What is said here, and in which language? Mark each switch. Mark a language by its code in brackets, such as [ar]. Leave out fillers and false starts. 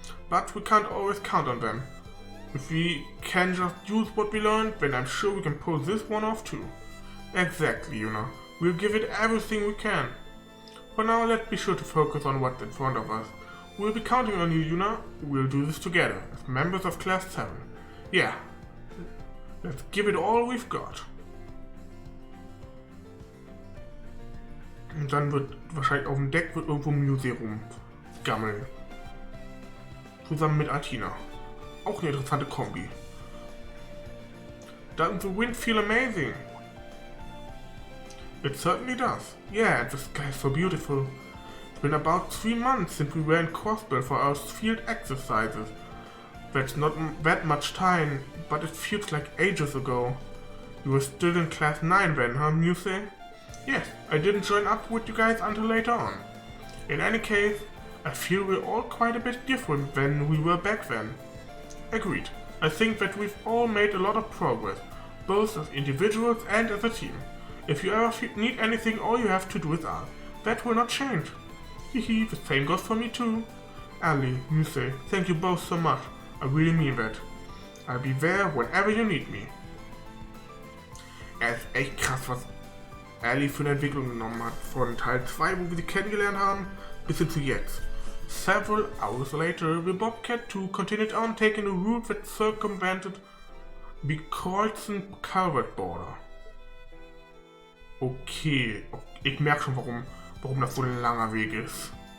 [en] But we can't always count on them. If we can just use what we learned, then I'm sure we can pull this one off too. Exactly, Yuna. We'll give it everything we can. For now, let's be sure to focus on what's in front of us. We'll be counting on you, Yuna. We'll do this together, as members of Class 7. Yeah. Let's give it all we've got. [de] Und dann wird wahrscheinlich auf dem Deck wird irgendwo Musee rumgammeln. Zusammen mit Athena. Auch eine interessante Kombi. [en] Doesn't the wind feel amazing? It certainly does. Yeah, the sky is so beautiful. It's been about 3 months since we were in Crossbell for our field exercises. That's not that much time, but it feels like ages ago. You were still in Class 9 then, huh, Muse? Yes, I didn't join up with you guys until later on. In any case, I feel we're all quite a bit different than we were back then. Agreed. I think that we've all made a lot of progress, both as individuals and as a team. If you ever need anything, all you have to do is ask. That will not change. Hehe, the same goes for me too. Ali, Muse, thank you both so much. I really mean that. I'll be there whenever you need me. [de] Es ist echt krass, was Ali für eine Entwicklung genommen hat. Von Teil 2, wo wir sie kennengelernt haben, bis hin zu jetzt. [en] Several hours later, the Bobcat 2 continued on taking a route that circumvented the Kreuzen Calvert border. [de] Okay, ich merke schon, warum das so ein langer Weg ist.